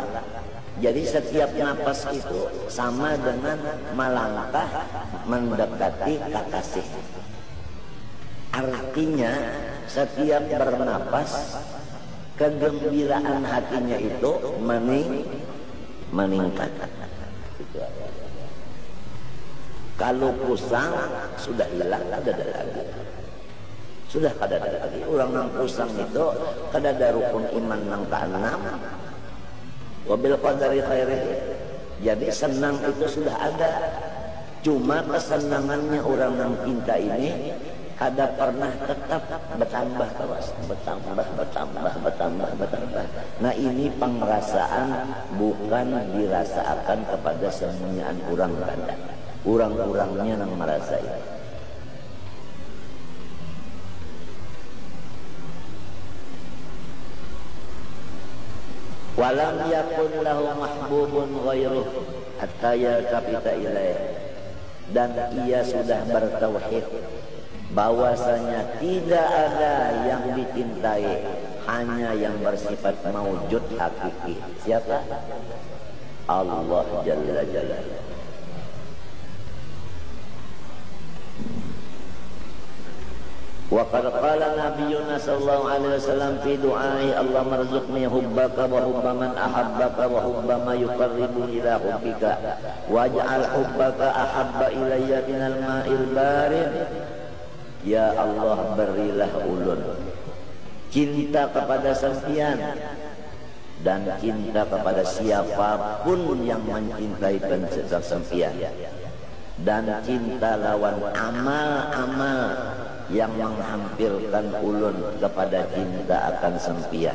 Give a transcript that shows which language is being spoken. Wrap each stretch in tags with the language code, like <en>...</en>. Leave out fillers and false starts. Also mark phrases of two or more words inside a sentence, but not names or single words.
<id>Jadi setiap napas itu sama dengan melangkah mendekati kekasih. Artinya setiap bernapas kegembiraan hatinya itu meningkat. Kalau pusang sudah hilang, ada lagi.</id> <bjn>Sudah kadada lagi orang nang usang itu kadada rukun iman nang keenam.</bjn> <ar>وبالقدر خيره.</ar> <bjn>Jadi senang itu sudah ada. Cuma kesenangannya orang nang cinta ini ada pernah tetap bertambah terus, bertambah. Nah ini pengerasaan bukan dirasakan kepada semuanya orang kada. Orang-orangnya yang merasa itu.</bjn> <ar>ولم يكن له محبوب غيره حتى يلتفت إليه.</ar> <id>Dan ia sudah bertauhid bahwasanya tidak ada yang dicintai, hanya yang bersifat maujud hakiki. Siapa? Allah</id> <ar>جل جلاله. وقد قال نبينا صلى الله عليه وسلم في دعاء الله مرزقني حبك وحب من أحبك وحب ما يقرب إلى حبك واجعل حبك أحب إلي من الماء البارد.</ar> <id>Ya Allah,</id> <bjn>berilah ulun cinta kepada sampian dan cinta kepada siapapun yang mencintai sampian, dan cinta lawan amal-amal yang menghampirkan ulun kepada cinta akan sempian.</bjn>